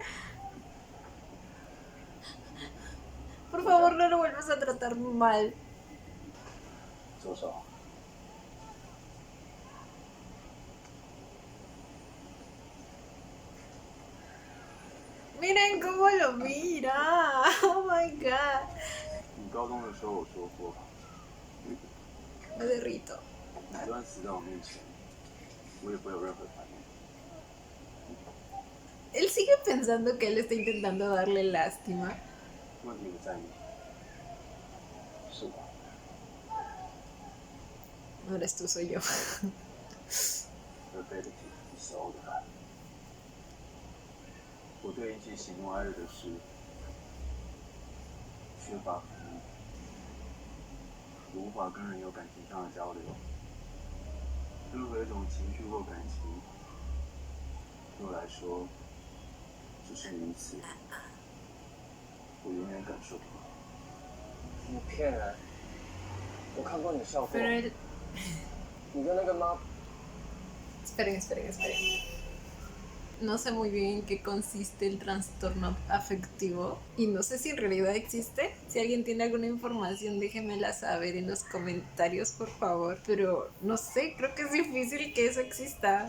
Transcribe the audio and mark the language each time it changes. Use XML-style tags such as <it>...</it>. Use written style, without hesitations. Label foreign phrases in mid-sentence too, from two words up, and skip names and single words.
<es>Por favor, no lo vuelvas a tratar mal.</es> <zh>左手。</zh> <es>Miren cómo lo mira.</es> <en>Oh my god.</en> <zh>你高中的时候我说过，</zh> <es>Me derrito.</es> <zh>你端死在我面前，我也不会有任何反应。</zh> <es>pensando que él está intentando darle lástima.</es> <zh>问题不在你，是我。</zh> <es>No eres tú, soy yo.</es> <zh>这辈子你是欧的爱。我对引起喜怒哀乐的事缺乏反应，我无法跟人有感情上的交流。任何一种情绪或感情，对我来说，只是名词，我永远感受不到。你骗人！我看过你笑过。</zh> <es>Pero él...</es> <zh>你跟那个妈。</zh> <es>Esperen. No sé muy bien en qué consiste el trastorno afectivo y no sé si en realidad existe. Si alguien tiene alguna información, déjenmela saber en los comentarios, por favor. Pero no sé, creo que es difícil que eso exista.</es>